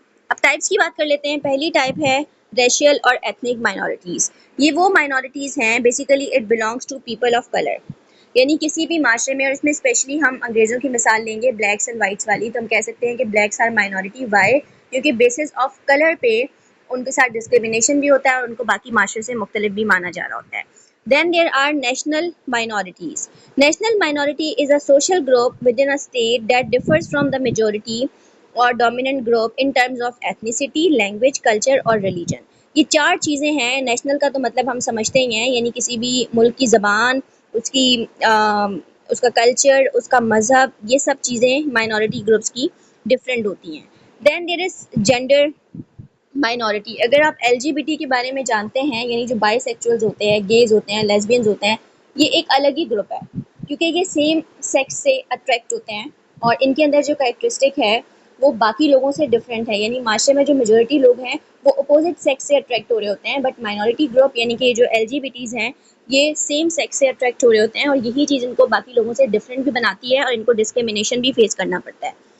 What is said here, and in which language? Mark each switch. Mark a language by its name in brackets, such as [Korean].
[Urdu] اب ٹائپس کی بات کر لیتے ہیں۔ پہلی ٹائپ ہے ریشیل اور ایتھنک مائنورٹیز۔ یہ وہ مائنورٹیز ہیں، [English] basically it belongs to people of colour, [Urdu] یعنی کسی بھی معاشرے میں، اور اس میں اسپیشلی ہم انگریزوں کی مثال لیں گے بلیکس اینڈ وائٹس والی، تو ہم کہہ سکتے ہیں کہ [English] Blacks are minority, why? [Urdu] کیونکہ بیسس آف کلر پہ ان کے ساتھ ڈسکریمنیشن بھی ہوتا ہے اور ان کو باقی معاشرے سے مختلف بھی مانا جا رہا ہوتا ہے۔ [English] Then there are national minorities. National minority is a social group within a state that differs from the majority or dominant group in terms of ethnicity, language, culture [Urdu] اور [English] religion. [Urdu] یہ چار چیزیں ہیں۔ نیشنل کا تو مطلب ہم سمجھتے ہی ہیں، یعنی کسی بھی ملک کی زبان، اس کا کلچر، اس کا مذہب، یہ سب چیزیں مائنورٹی گروپس کی ڈفرینٹ ہوتی ہیں۔ [English] then there is gender [Urdu] مائنورٹی۔ اگر آپ ایل جی بی ٹی کے بارے میں جانتے ہیں، یعنی جو بائی سیکچولز ہوتے ہیں، گیز ہوتے ہیں، لیسبینز ہوتے ہیں، یہ ایک الگ ہی گروپ ہے، کیونکہ یہ سیم سیکس سے اٹریکٹ ہوتے ہیں اور ان کے اندر جو کریکٹرسٹک ہے وہ باقی لوگوں سے ڈفرینٹ ہے، یعنی معاشرے میں جو میجورٹی لوگ ہیں وہ اپوزٹ سیکس سے اٹریکٹ ہو رہے ہوتے ہیں، بٹ مائنورٹی گروپ یعنی کہ جو ایل جی بی ٹیز ہیں یہ سیم سیکس سے اٹریکٹ ہو رہے ہوتے ہیں، اور یہی چیز ان کو باقی لوگوں سے ڈفرینٹ بھی بناتی ہے اور ان کو ڈسکریمنیشن بھی فیس کرنا پڑتا ہے۔